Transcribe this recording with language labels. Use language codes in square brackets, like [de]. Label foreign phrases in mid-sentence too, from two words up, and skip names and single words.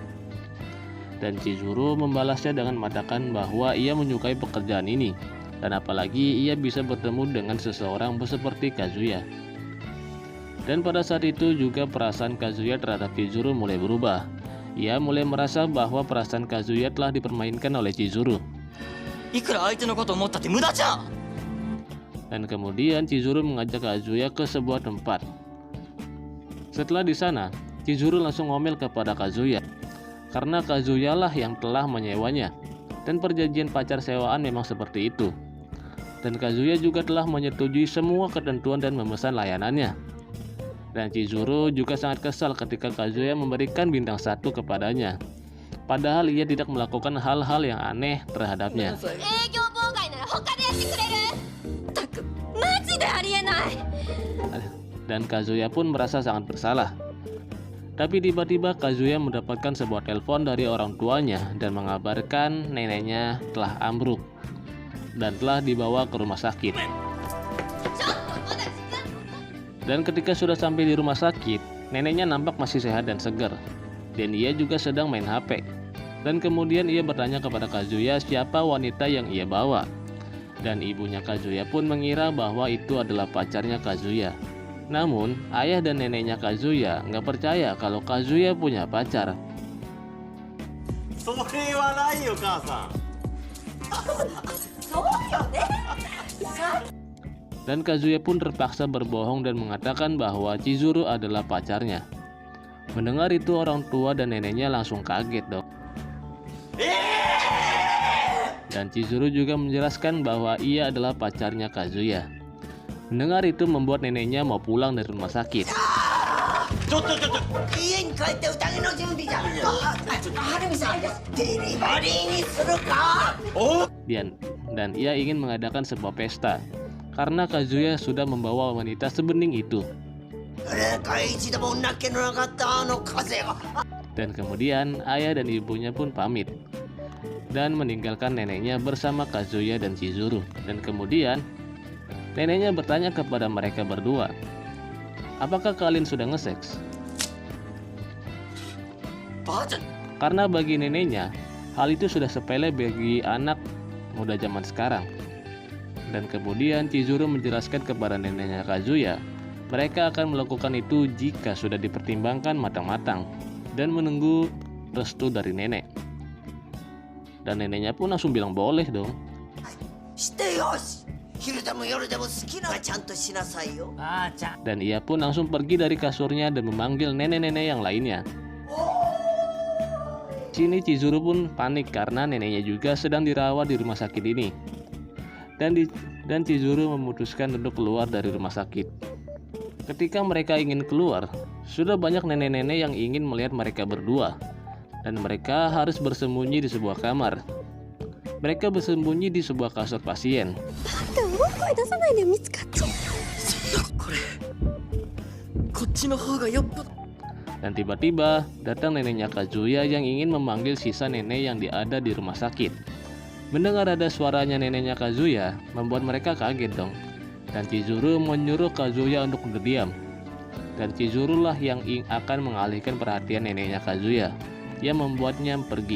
[id] Dan Chizuru membalasnya dengan mengatakan bahwa ia menyukai pekerjaan ini. Dan apalagi ia bisa bertemu dengan seseorang seperti Kazuya. Dan pada saat itu juga perasaan Kazuya terhadap Chizuru mulai berubah. Ia mulai merasa bahwa perasaan Kazuya telah dipermainkan oleh Chizuru. [ja] いくら相手のことを思ったって無駄じゃ。 [id] Dan kemudian Chizuru mengajak Kazuya ke sebuah tempat. Setelah di sana, Chizuru langsung ngomel kepada Kazuya karena Kazuya lah yang telah menyewanya. Dan perjanjian pacar sewaan memang seperti itu. Dan Kazuya juga telah menyetujui semua ketentuan dan memesan layanannya. Dan Chizuru juga sangat kesal ketika Kazuya memberikan bintang 1 kepadanya. Padahal ia tidak melakukan hal-hal yang aneh terhadapnya. [ja] 営業妨害なら他でやってくれる。たくマジでありえない。 [id] Dan Kazuya pun merasa sangat bersalah. Tapi tiba-tiba Kazuya mendapatkan sebuah telepon dari orang tuanya dan mengabarkan neneknya telah ambruk dan telah dibawa ke rumah sakit. Dan ketika sudah sampai di rumah sakit, neneknya nampak masih sehat dan segar. Dan ia juga sedang main HP. Dan kemudian ia bertanya kepada Kazuya siapa wanita yang ia bawa. Dan ibunya Kazuya pun mengira bahwa itu adalah pacarnya Kazuya. Namun, ayah dan neneknya Kazuya nggak percaya kalau Kazuya punya pacar. [ja] それはないよ母さん。 [id] Dan Kazuya pun terpaksa berbohong dan mengatakan bahwa Chizuru adalah pacarnya. Mendengar itu orang tua dan neneknya langsung kaget dong. Dan Chizuru juga menjelaskan bahwa ia adalah pacarnya Kazuya. Mendengar itu membuat neneknya mau pulang dari rumah sakit. [ja] ちょっとちょっと。家に帰って宴の準備じゃ。はるみさん、デリバリーにするか。 [id] Dan ia ingin mengadakan sebuah pesta karena Kazuya sudah membawa wanita sebening itu. [ja] 俺が一度もなけのなかったあの風が。 [id] Dan kemudian ayah dan ibunya pun pamit dan meninggalkan neneknya bersama Kazuya dan Chizuru. Dan kemudian neneknya bertanya kepada mereka berdua, apakah kalian sudah nge-seks? [ja] ばあちゃん、 [id] Karena bagi neneknya, hal itu sudah sepele bagi anak muda zaman sekarang. Dan kemudian Chizuru menjelaskan kepada neneknya Kazuya, mereka akan melakukan itu jika sudah dipertimbangkan matang-matang dan menunggu restu dari nenek. Dan neneknya pun langsung bilang boleh dong. [ja] してよし。昼でも夜でも好きなちゃんとしなさいよ。ばあちゃん。 [id] Dan ia pun langsung pergi dari kasurnya dan memanggil nenek-nenek yang lainnya. Sini Chizuru pun panik karena neneknya juga sedang dirawat di rumah sakit ini. Dan Chizuru memutuskan untuk keluar dari rumah sakit. Ketika mereka ingin keluar, sudah banyak nenek-nenek yang ingin melihat mereka berdua. Dan mereka harus bersembunyi di sebuah kamar. Mereka bersembunyi di sebuah kasur pasien. [ja] 大声出さないで見つかっちゃう。これ、こっちの方がよっぽど。 [id] Dan tiba-tiba datang neneknya Kazuya yang ingin memanggil sisa nenek yang ada di rumah sakit. Mendengar ada suaranya neneknya Kazuya membuat mereka kaget dong. Dan Chizuru menyuruh Kazuya untuk berdiam. Dan Chizuru lah yang akan mengalihkan perhatian neneknya Kazuya yang membuatnya pergi.